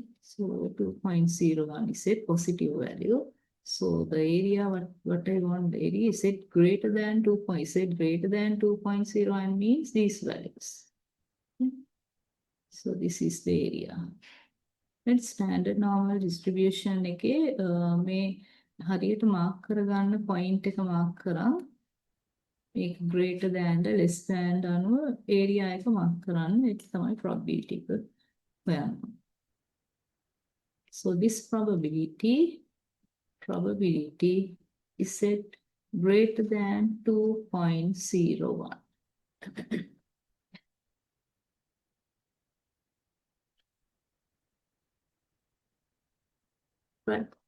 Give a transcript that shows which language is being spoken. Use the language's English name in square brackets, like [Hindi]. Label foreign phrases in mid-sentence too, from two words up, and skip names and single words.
[English] So 2.01 is a positive value. So the area, what I want, the area is it greater than 2. Is it greater than 2.01 means these values. Okay. So this is the area. [Sinhala] And [English] standard normal distribution [Sinhala] එකේ මේ හරියට mark කරගන්න point එක mark කරා මේක [English] greater than less than [Sinhala] අනුව area එක mark කරන්න ඒක තමයි probability එක හොයන්න. [English] So this probability is set greater than 2.01. Right.